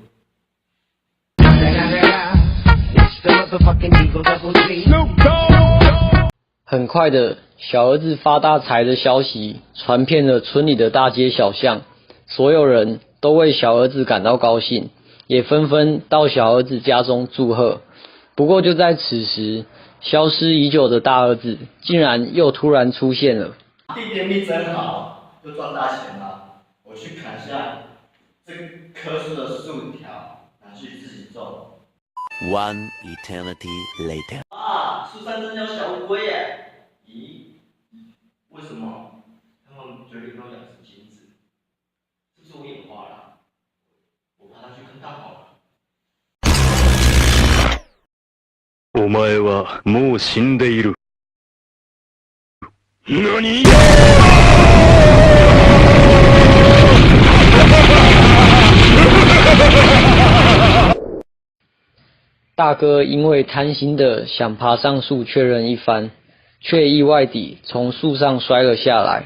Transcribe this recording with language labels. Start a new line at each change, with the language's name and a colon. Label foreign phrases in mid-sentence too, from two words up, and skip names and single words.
Chinese: 很快的，小儿子发大财的消息传遍了村里的大街小巷，所有人都为小儿子感到高兴，也纷纷到小儿子家中祝贺。不过就在此时，消失已久的大儿子竟然又突然出现了。弟弟命真好，又赚大钱了。我去砍下这棵树的树条拿去自己种。
English: One eternity later.
Chinese: 啊，树上真有小乌龟耶！咦，为什么它们嘴里都养着金子？是不是我眼花了？我爬上去看看好了。
Japanese: お前はもう死んでいる。何？
Chinese: 大哥因为贪心的想爬上树确认一番，却意外地从树上摔了下来。